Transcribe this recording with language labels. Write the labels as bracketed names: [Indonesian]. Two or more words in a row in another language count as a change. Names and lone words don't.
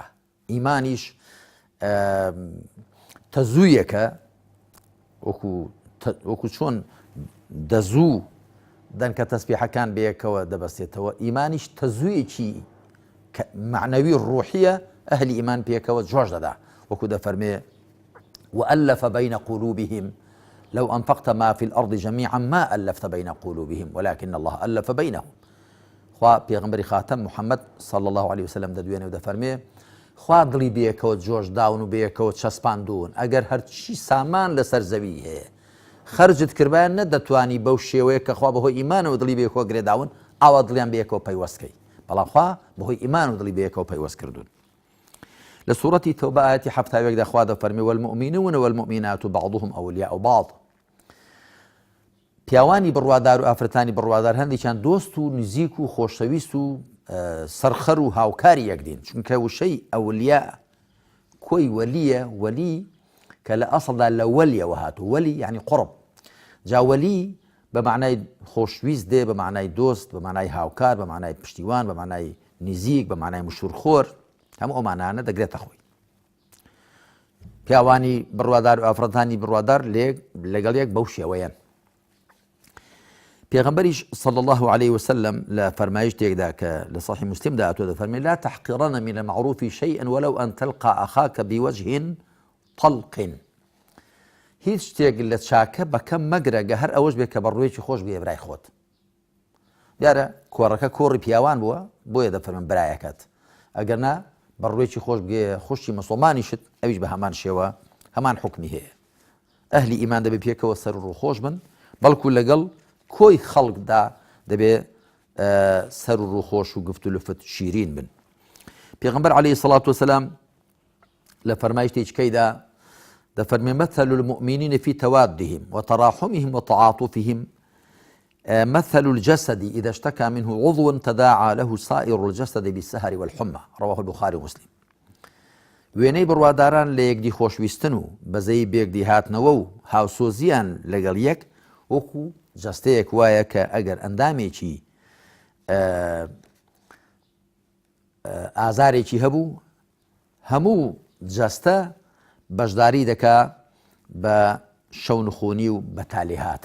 [Central Kurdish] ئیمانیش تەزوویەکە وەکو چۆن دەزوو دەنکە تەسبیحەکان بەیەکەوە دەبەستێتەوە، ئیمانیش تەزوویەکی معنەوی ڕوحیە ئەهلی ئیمان پێکەوە جۆش دەدا، وەکو دەفەرمێ [Arabic] وألف بين قلوبهم لو أنفقت ما في الأرض جميعا ما ألفت بين قلوبهم ولكن الله ألف بينهم. [Central Kurdish] خوا پێغەمبەری خاتەم محەممەد [Arabic] صلى الله عليه وسلم [Central Kurdish] دەدوێنێ و دەفەرمێ خوا دڵی بەیەکەوە جۆش داون و بەیەکەوە چەسپاندون. ئەگەر هەرچی سامان لەسەر زەوی هەیە خەرجت کردبیان نەدەتوانی بەو شێوەیە کە خوا بەهۆی ئیمانەوە دڵی بەیەکەوە گرێداون ئاوا دڵیان بەیەکەوە پەیوەستکەی، بەڵام خوا بەهۆی ئیمان و دڵی بەیەکەوە پەیوەست کردوون. لە سوورەتی تەوبە ئاەتی 70 خوا دەفەرمێ [Arabic] والمؤمنون والمؤمنات بعضهم أولياء بعض. [Central Kurdish] پیاوانی بڕوادار و ئافرەتانی بڕوادار هەندێکیان دۆست و نزیک و خۆشەویست و سەرخەر و هاوکاری یەکدین، چونکە وشەی ئەولیا کۆی وەلیە، وەلی کە لە ئەسڵدا لە وەلیەوە هاتوو. وەلی یعنی قڕب. جا وەلی بە معنای خۆشویست دێ، بە معنای دۆست، بە معنای هاوکار، بە معنای پشتیوان، بە معنای نزیک، بە معنای مشورخۆر. هەموو ئەمانانە دەگرێتە خۆی. پیاوانی بڕوادار و ئافرەتانی بڕوادار لەگەڵ یەک بەو شێوەیەن. پێغەمبەریش [Arabic] صلى الله عليه وسلم [Central Kurdish] لە فەرمایش تێکدا کە لە صحیح مسلمدا ئەتۆ دەفەرمێ [Arabic] لا تحقرن من المعروف شيئا ولو أن تلقى أخاك بوجه طلق. [Central Kurdish] هیچ شتێک لە چاکە بەکەم مەگرە گە هەر ئەوەش بێت کە بەڕوویەکی خۆش بێ برای خۆت. دیارە کۆڕەکە کۆڕی پیاوان بووە، بۆیە دەفەرمن برایەکەت. ئەگەر نا بەڕوویەکی خۆش بێ خوشی مسلمانیشت، ئەویش بە هەمان شێوە هەمان حکمی هەیە. ئەهلی ئیمان دەبێ پێکەوە سەر و ڕوو خۆش بن، بەڵکو لەگەڵ کۆی خەڵکدا دەبێ سەر و ڕوو خۆش و گفت و لفت شیرین بن. پێغەمبەر [Arabic] عەلەیهی سەڵات وسەلام [Central Kurdish] لە فەرمایشتێکیدا دەفەرمێ [Arabic] مثل المؤمنين في توادهم وتراحمهم وتعاطفهم مثل الجسد إذا اشتكى منه عضو تداعى له سائر الجسد بالسهر والحمى. رواه البخاري ومسلم. [Central Kurdish] وێنەی بڕواداران لە یەکدی خۆشویستن و بەزەی بێکدی هاتنەوە و هاوسۆزیان لەگەڵ یەک وەکو جەستەیەک وایە کە ئەگەر ئەندامێکی ئازارێکی هەبوو هەموو جەستە بەشداری دەکا بە شەونخۆنی و بەتالی هاتن.